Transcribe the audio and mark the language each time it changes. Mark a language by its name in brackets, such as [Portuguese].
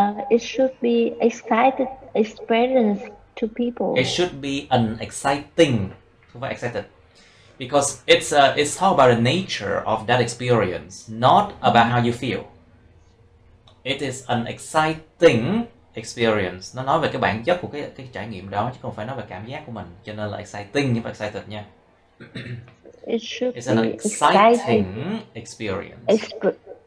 [English] It should be excited experience to people. It should be an exciting, không phải excited, because it's all about the nature of that experience, not about how you feel. It is an exciting experience. [Vietnamese] Nó nói về cái bản chất của cái trải nghiệm đó chứ không phải nói về cảm giác của mình. Cho nên là exciting nhưng mà excited nha. [English] It's an exciting experience.